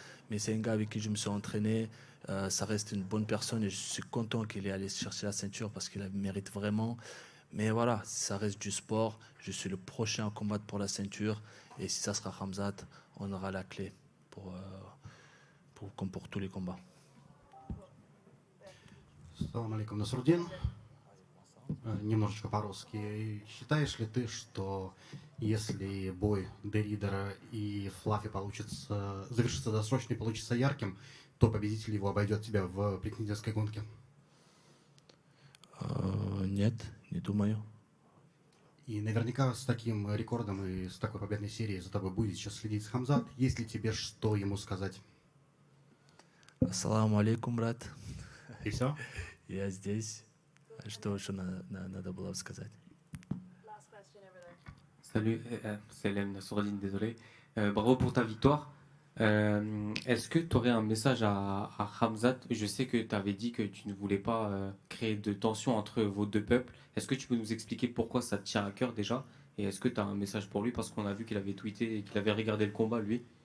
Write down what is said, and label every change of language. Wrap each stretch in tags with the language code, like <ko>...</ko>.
<fr>Mais c'est un gars avec qui je me suis entraîné. Ça reste une bonne personne et je suis content qu'il ait allé chercher la ceinture parce qu'il la mérite vraiment. Mais voilà, ça reste du sport. Je suis le prochain à combattre pour la ceinture. Et si ça sera Khamzat, on aura la clé comme pour tous les combats.</fr> <ru>Салам алейкум, Насрудин. Немножечко по-русски. Считаешь ли ты, что если бой Деридера и Флаффи завершится досрочно и получится ярким, то победитель его обойдет тебя в претендентской гонке? Нет, не думаю. И наверняка с таким рекордом и с такой победной серией за тобой будет сейчас следить Хамзат. Есть ли тебе что ему сказать? Ассаламу алейкум, брат. И все? Я здесь. Что еще надо было сказать?</ru> <fr>Salut, c'est Lem Nassourdine, désolé. Bravo pour ta victoire. Est-ce que tu aurais un message à Khamzat? Je sais que tu avais dit que tu ne voulais pas créer de tension entre vos deux peuples. Est-ce que tu peux nous expliquer pourquoi ça te tient à cœur déjà? Et est-ce que tu as un message pour lui? Parce qu'on a vu qu'il avait tweeté et qu'il avait regardé le combat, lui.</fr>